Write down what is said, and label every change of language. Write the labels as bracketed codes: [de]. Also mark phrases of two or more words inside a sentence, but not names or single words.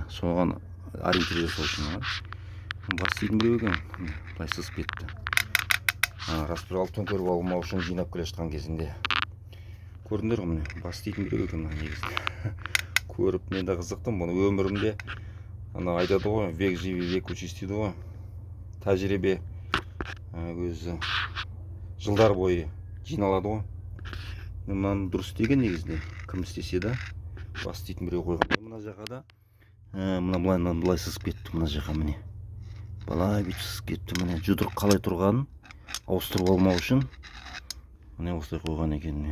[kk] Соған ориентир жасау үшін. Бас істейтін біреу екен. Былай сызып кетті. Распредвал төңкеріп алмау үшін жинап келе жатқан кезінде. Көрдіңдер ғой міне. Бас істейтін біреу екен негізінде. Көріп мен де қызықтым. Бұны өмірімде айтады ғой, [ru] век живи, век учись [kk] дейді ғой. Тәжірибе өзі жылдар бойы жиналады ғой. Мынаны дұрыс істеген негізінде. Кім істесе да бас істейтін біреу қойған. Мына жаққа да мына былай сызып кетті мына жаққа міне. Былай бүйтіп сызып кетті міне. Жұдырық қалай тұрғанын ауыстырып алмау үшін міне осылай қойған екен.